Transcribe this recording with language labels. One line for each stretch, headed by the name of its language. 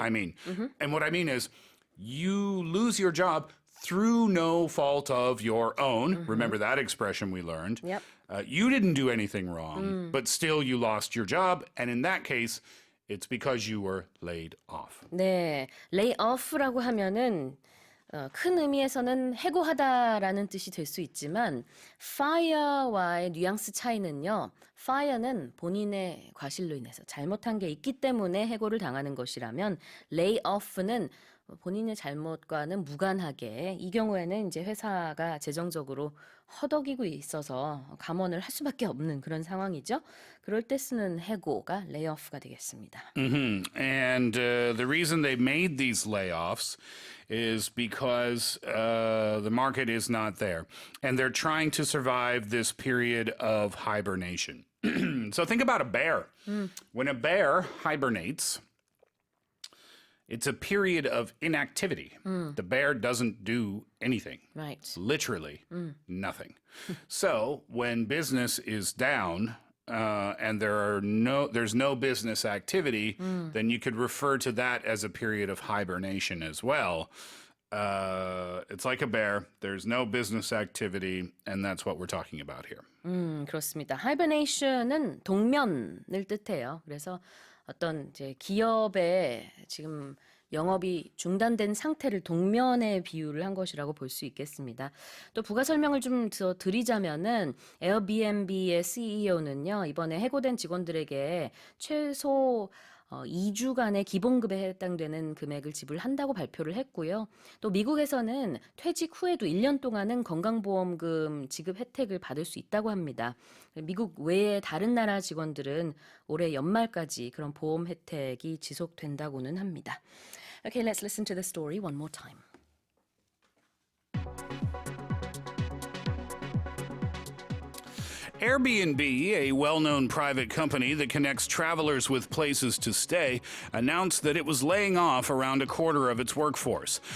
English: I mean, and what I mean is you lose your job through no fault of your own. Remember that expression we learned. Yep. You didn't do anything wrong, but still you lost your job. And in that case, It's because you were laid off.
Korean: 네, lay off라고 하면은 큰 의미에서는 해고하다라는 뜻이 될 수 있지만 fire와의 뉘앙스 차이는요. fire는 본인의 과실로 인해서 잘못한 게 있기 때문에 해고를 당하는 것이라면 lay off는 본인의 잘못과는 무관하게 이 경우에는 이제 회사가 재정적으로 허덕이고 있어서 감원을 할 수밖에 없는 그런 상황이죠. 그럴 때 쓰는 해고가 layoff가 되겠습니다.
English: And the reason they made these layoffs is because the market is not there. And they're trying to survive this period of hibernation. So think about a bear. When a bear hibernates, it's a period of inactivity. The bear doesn't do anything. Right. Literally nothing. So when business is down and there's no business activity, then you could refer to that as a period of hibernation as well. It's like a bear. There's no business activity, and that's what we're talking about here.
Korean: 그렇습니다. hibernation은 동면을 뜻해요. 그래서 어떤 이제 기업의 지금 영업이 중단된 상태를 동면에 비유를 한 것이라고 볼 수 있겠습니다. 또 부가 설명을 좀 더 드리자면은 에어비앤비의 CEO는요, 이번에 해고된 직원들에게 최소 2주간의 기본급에 해당되는 금액을 지불한다고 발표를 했고요. 또 미국에서는 퇴직 후에도 1년 동안은 건강보험금 지급 혜택을 받을 수 있다고 합니다. 미국 외의 다른 나라 직원들은 올해 연말까지 그런 보험 혜택이 지속된다고는 합니다.
English: Okay, let's listen to the story one more time. Airbnb, a well-known private company that connects travelers with places to stay, announced that it was laying off around a quarter of its workforce.